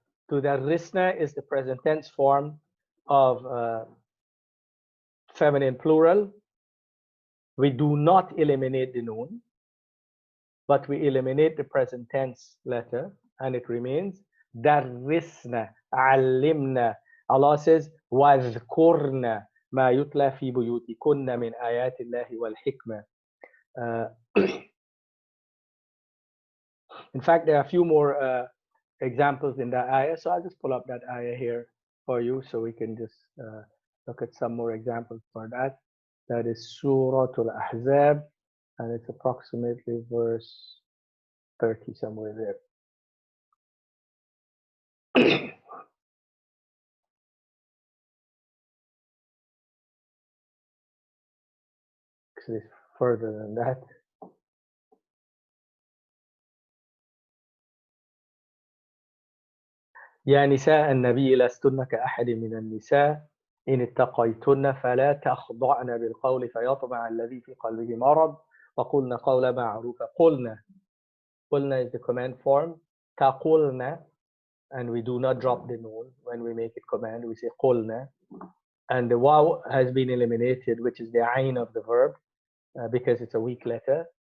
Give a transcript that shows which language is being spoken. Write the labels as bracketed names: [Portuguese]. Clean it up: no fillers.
[English] Tudarrisna is the present tense form of feminine plural. We do not eliminate the noon, but we eliminate the present tense letter, and it remains darrisna, allimna. Allah says, [Arabic] وَاذْكُرْنَ مَا يُتْلَى فِي بُيُوتِكُنَّ مِنْ آيَاتِ اللَّهِ وَالْحِكْمَةِ. [English] In fact, there are a few more examples in that ayah, so I'll just pull up that ayah here for you so we can just look at some more examples for that. That is Surah Al-Ahzab, and it's approximately verse 30, somewhere there. Actually, further than that. [Arabic] يا نساء النبي لستن كأحد من النساء إن اتقيتن فلا تخضعن بالقول فيطمع الذي في قلبه مرض وقلن قولا معروفا. قلنا [English] قلنا is the command form. تقولنا, and we do not drop the noon when we make it command. We say قلنا, and the waw has been eliminated, which is the ayn of the verb, because it's a weak letter.